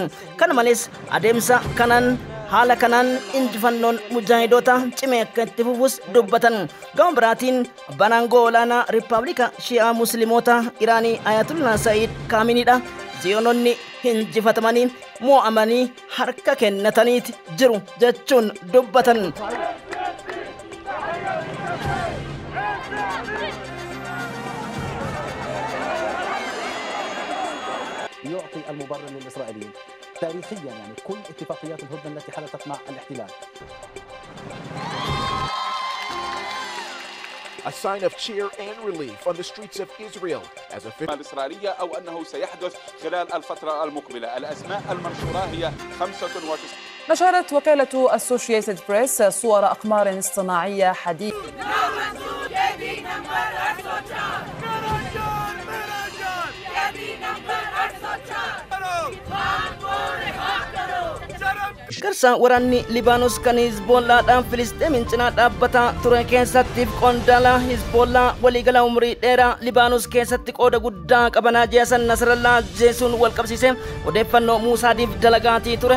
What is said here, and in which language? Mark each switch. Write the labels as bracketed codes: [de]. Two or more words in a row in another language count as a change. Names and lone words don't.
[om] Kana malees adeemsa kanaan haala kanaan injifannoon mujaahidoota cimee akka itti fufus dubbatan. Gama biraatiin abbaan aangoo olaanaa Riippaabilika Shi'aa Musliimoota Iraanii Ayatullah Sa'iid Kaaminiidha. Ziyoononni injifatamanii mo'amanii harka kennataniiti jiru jechuun dubbatan. [ar] يعطي المبرر للإسرائيليين تاريخيا يعني كل اتفاقيات الهدنة التي حدثت مع الاحتلال. [en] A sign of cheer and relief on the streets of Israel as a [ar] الإسرائيلية أو أنه سيحدث خلال الفترة المقبلة. الأسماء المنشورة هي 95. نشرت وكالة Associated Press صور أقمار اصطناعية حديثة. [om] Garsa waraanni Libaanos kan Hizbollaadhaan Filistiimin cinaa dhaabbataa ture keessattiif qondaala Hizbollaa waliigala umrii dheeraa Libaanos keessatti qooda guddaa qabanaa Jeesan Nasrallaa ajjeesuun wal qabsiise odeeffannoo Muusaadiif dalagaatii ture.